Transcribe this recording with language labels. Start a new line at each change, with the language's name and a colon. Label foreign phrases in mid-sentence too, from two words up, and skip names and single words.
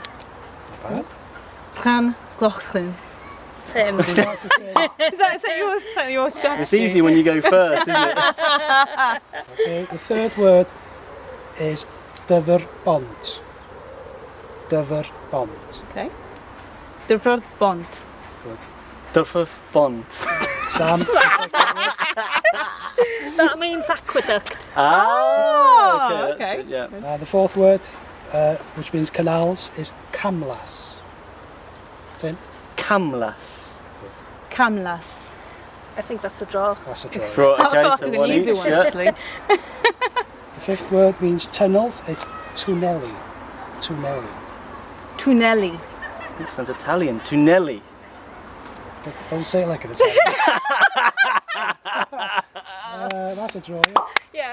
English: Llangollen. Tim. Would you like to say that? Is that your strategy? It's easy when you go first, isn't it? Okay, the third word is dyfrbont. Dyfrbont. Okay. The bond.
Welsh: Dyfr bont.
English: Sam, That means aqueduct. Ah, okay. That's okay. good, yeah. the fourth word, which means canals, is camlas. Tim, Camlas. Camlas. I think that's a draw. that's a draw. Right, I okay, thought so it was one an easy each, one yeah. actually. The fifth word means tunnels, it's tunnelli. Tunnelli. Tunelli. Ooh, sounds Italian. Tunelli. Don't say it like an Italian. That's a draw. Yeah?